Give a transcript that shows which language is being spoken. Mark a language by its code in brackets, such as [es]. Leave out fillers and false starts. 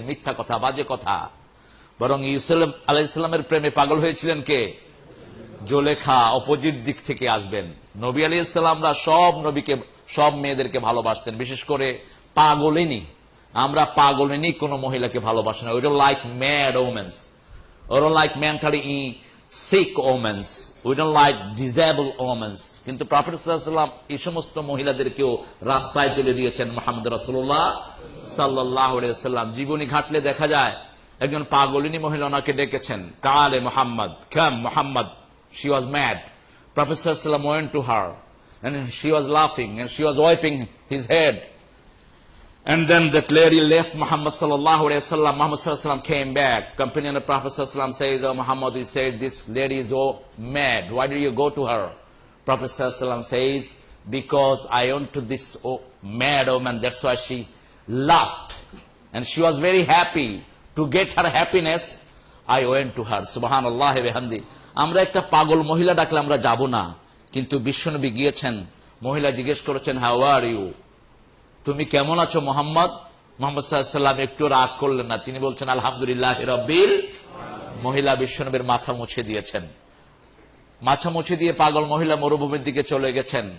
[bn] মিথ্যা কথা, বাজে কথা। বরং ইউসুফ আলাইহিস সালামের প্রেমে পাগল হয়েছিলেন কে? জুলেখা। অপোজিট দিক থেকে আসবেন। নবী আলাইহিস সালামরা সব নবীকে, সব মেয়েদেরকে ভালোবাসতেন, বিশেষ করে পাগলিনী। আমরা পাগলিনী কোন মহিলাকে ভালোবাসি না। [en] We don't like mad women. We don't like mentally sick women. We don't like disabled women. [bn] কিন্তু প্রফেট সাল্লাল্লাহু আলাইহি ওয়াসাল্লাম এই সমস্ত মহিলাদেরকেও রাস্তায় তুলে দিয়েছেন। মুহাম্মদ রাসূলুল্লাহ সাল্লাল্লাহু আলাইহি ওয়াসাল্লাম জীবনী ঘাটলে দেখা যায় একজন পাগলিনী মহিলা ওনাকে ডেকেছেন, কালে মুহাম্মদ, [en] Come Muhammad. She was mad. Prophet sallallahu alaihi wasallam went to her and she was laughing and she was wiping his head. And then that lady left Muhammad sallallahu alaihi wasallam. Muhammad sallallahu alaihi wasallam came back. Companion of Prophet sallallahu alaihi wasallam says, "Oh Muhammad, he said this lady is so mad. Why did you go to her?" Prophet sallallahu alaihi wasallam says, "Because I went to this mad woman. That's why she laughed, and she was very happy. To get her happiness, I went to her." [ar] Subhanallah wa bihamdi. [bn] আমরা একটা পাগল মহিলা ডাকলে আমরা যাব না, কিন্তু বিশ্বনবী গিয়েছেন। মহিলা জিজ্ঞেস করেছেন, [en] how are you, [bn] তুমি কেমন আছো মোহাম্মদ? মোহাম্মদ সাল্লাল্লাহু আলাইহি ওয়াসাল্লাম একটু রাগ করলেন না, তিনি বলছেন [ar] আলহামদুলিল্লাহি রাব্বিল। [bn] মহিলা বিশ্বনবীর মাথা মুছে দিয়েছেন। মাথা মুছে দিয়ে পাগল মহিলা মরুভূমির দিকে চলে গেছেন।